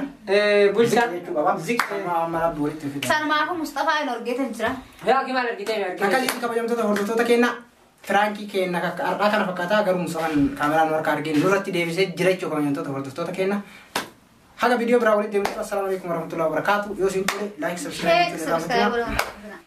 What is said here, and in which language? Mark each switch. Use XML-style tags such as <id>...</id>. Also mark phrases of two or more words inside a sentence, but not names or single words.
<om>Bulchaan. Mana abduu walitti fida. Sanumaafuu Mustafaa hin argeetan jira. Yaa ki maal argitee Akkasitti kabajamtoota hordoftoota keenya firaanki keenya har'aa kana fakkaataa garuu Mustafaan kaameraan harkaa arginu nurratti deebisee jira jechuudha kabajamtoota hordoftoota keenya. Haga video biraa walitti deemnu</om> <ar>السلام عليكم ورحمة الله وبركاته.</ar> <om>Yoo isin tole</om> <en>like subscribe.</en>